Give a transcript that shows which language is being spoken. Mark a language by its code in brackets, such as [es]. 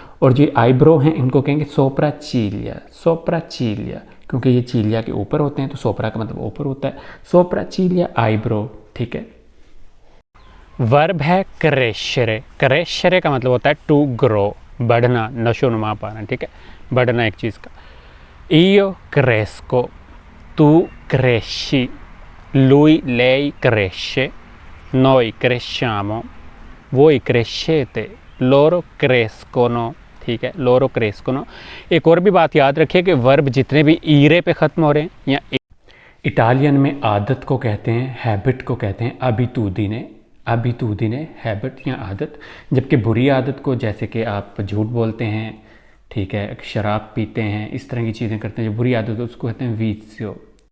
[hi] और जो आईब्रो हैं इनको कहेंगे सोप्रा चीलिया, क्योंकि ये चीलिया के ऊपर होते हैं, तो सोप्रा का मतलब ऊपर होता है। सोप्रा चीलिया आईब्रो, ठीक है। वर्ब है क्रेशरे का मतलब होता है [en] to grow, [hi] बढ़ना, नशो नुमा पाना, ठीक है, बढ़ना एक चीज़ का। [it] io cresco, tu cresci, lui lei cresce, noi cresciamo, voi crescete, loro crescono, ठीक है, लोरो क्रेस्कोनो। [hi] एक और भी बात याद रखिए कि वर्ब जितने भी ईरे पे ख़त्म हो रहे हैं या इटालियन में आदत को कहते हैं, हैबिट को कहते हैं अबितूदिने, हैबिट या आदत। जबकि बुरी आदत को, जैसे कि आप झूठ बोलते हैं, ठीक है, शराब पीते हैं, इस तरह की चीज़ें करते हैं, जो बुरी आदत है उसको कहते हैं वीज़ियो।